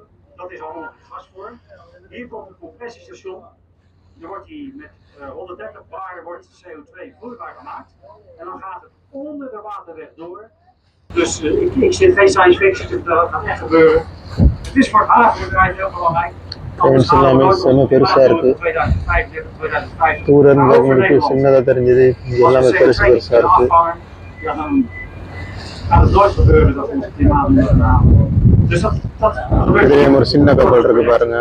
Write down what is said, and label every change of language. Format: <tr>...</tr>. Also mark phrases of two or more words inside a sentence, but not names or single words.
<nl>Dat is allemaal in gasvorm. Hier komt een compressiestation. Dan wordt die met 130 bar wordt CO2 vloeibaar gemaakt. En dan gaat het onder de waterweg door. Dus ik zit geen</nl> <en>science fiction,</en> <nl>dat gaat echt gebeuren. Het is voor het havenbedrijf heel belangrijk.</nl> <ta>ஃப்ரெண்ட்ஸ் எல்லாமே செம்ம பெருசாக இருக்குது. தூரம் உங்களுக்கு சின்னதாக தெரிஞ்சது, இது எல்லாமே பெருசு பெருசாக இருக்குது. இதுலேயும் ஒரு சின்ன கப்பல் இருக்குது பாருங்கள்.</ta>